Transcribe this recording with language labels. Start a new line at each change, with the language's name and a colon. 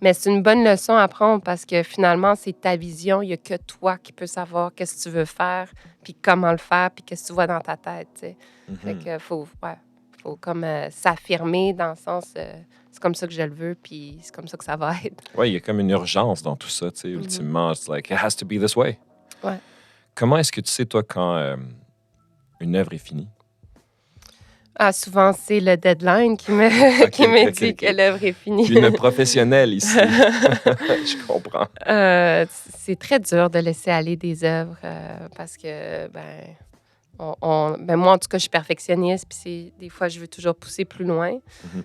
French: Mais c'est une bonne leçon à prendre parce que finalement, c'est ta vision. Il n'y a que toi qui peux savoir qu'est-ce que tu veux faire, puis comment le faire, puis qu'est-ce que tu vois dans ta tête, tu sais. Mm-hmm. Fait que faut comme s'affirmer dans le sens c'est comme ça que je le veux, puis c'est comme ça que ça va être. Oui, il y a comme une urgence dans tout ça, tu sais. Mm-hmm.
English: Ultimement, it's like, it has to be this way.
French: Ouais. Comment est-ce que tu sais, toi, quand une œuvre est finie? Ah, souvent, c'est le deadline qui me dit que l'œuvre est finie. Une professionnelle ici. Je comprends. C'est très dur de laisser aller des œuvres parce que, moi, en tout cas, je suis perfectionniste, puis des fois, je veux toujours pousser plus loin. Mm-hmm.